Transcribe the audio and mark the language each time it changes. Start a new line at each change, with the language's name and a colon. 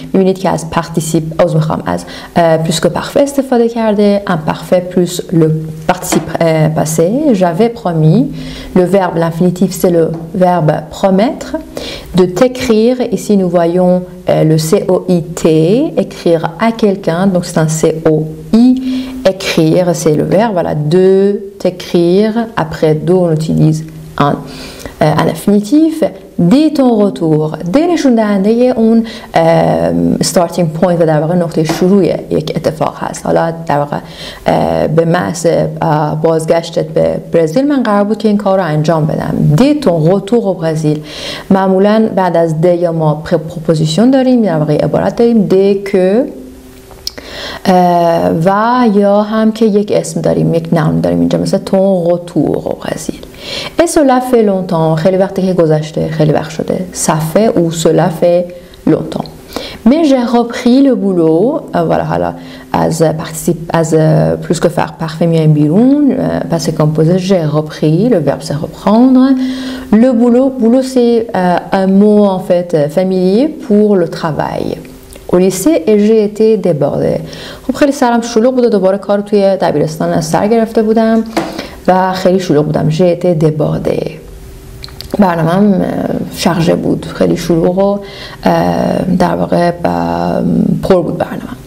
Persian: می‌بینید که از participe از plus que parfait استفاده کرده.
French: imparfait plus le participe passé. J'avais promis. Le verbe, l'infinitif, c'est le verbe promettre. De t'écrire. Ici, nous voyons le COIT, écrire à quelqu'un. Donc, c'est un COI. Écrire, c'est le verbe, voilà, de t'écrire. Après de, on utilise un infinitif. Dès ton retour,
Persian: dès نشون دهنده اون starting point و در واقع نقطه شروع یک اتفاق هست. حالا در واقع به محض بازگشتت به برزیل من قرار بود که این کار رو انجام بدم.
French: dès ton retour au Brésil.
Persian: معمولا بعد از د یا ما پروپوزیشن داریم، در واقع عبارت داریم dès que و یا هم که یک اسم داریم، یک نام داریم اینجا، مثل
French: ton retour au Brésil. Et cela fait longtemps.
Persian: خیلی وقتی که گذشته، خیلی وقت شده.
French: Ça fait ou cela fait longtemps. Mais j'ai repris le boulot. Voilà,
Persian: حالا از plus que faire parfait میایم بیرون.
French: Passé composé, j'ai repris. Le verbe c'est reprendre. Le boulot c'est un mot en fait familier pour le travail. au lycée et j'ai été débordée.
Persian: خب خیلی سرم شلوغ بود و دوباره کار توی دبیرستان از سر گرفته بودم و خیلی شلوغ بودم.
French: j'ai été débordée.
Persian: برنامه‌ام شارژه بود، خیلی شلوغ و در واقع پر بود برنامه.